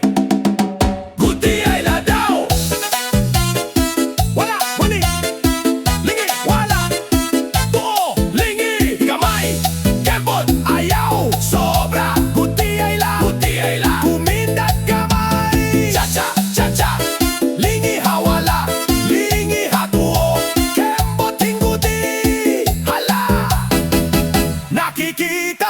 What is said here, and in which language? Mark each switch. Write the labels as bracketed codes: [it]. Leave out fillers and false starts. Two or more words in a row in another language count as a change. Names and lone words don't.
[ceb] Guti ay la daw. Wala, mali. Lingi, wala. Tuo, lingi, gamay. Kembot, ayaw, sobra. Guti ay la, kumindat gamay. Cha-cha, cha-cha. Lingi hawala, lingi hatuo. Kembot hingguti, hala. Nakiki